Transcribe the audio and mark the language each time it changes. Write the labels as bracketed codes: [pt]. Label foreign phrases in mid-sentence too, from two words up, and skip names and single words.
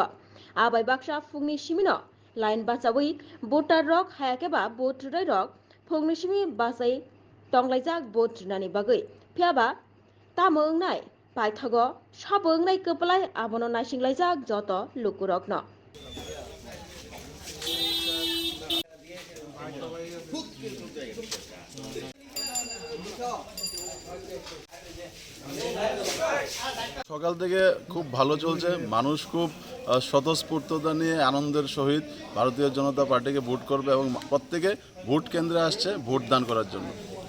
[trp] Abai baksa fungni simino line basawi voter rok hayakeba bot rok fungni simi basai tonglaijak bot nani bagui phiaba tamo ngnai paithago sabo ngnai kwplai abono naisinglaijak joto lukurokno. [bn] সকাল থেকে খুব ভালো চলছে, মানুষ খুব স্বতঃস্ফূর্ততা নিয়ে আনন্দের সহিত ভারতীয় জনতা পার্টিকে ভোট করবে এবং প্রত্যেকে ভোট কেন্দ্রে আসছে ভোট দান করার জন্য।